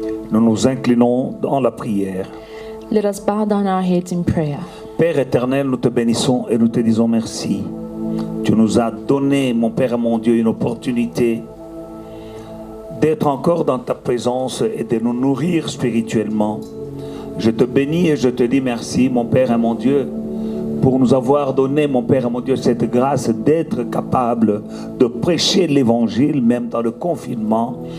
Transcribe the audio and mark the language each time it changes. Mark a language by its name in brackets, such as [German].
[French] Nous nous inclinons dans la prière. [English] Let us bow down our heads in prayer. [French] Père éternel, nous te bénissons et nous te disons merci. Tu nous as donné, mon Père et mon Dieu, une opportunité d'être encore dans ta présence et de nous nourrir spirituellement. Je te bénis et je te dis merci, mon Père et mon Dieu, pour nous avoir donné, mon Père et mon Dieu, cette grâce d'être capable de prêcher l'évangile, même dans le confinement.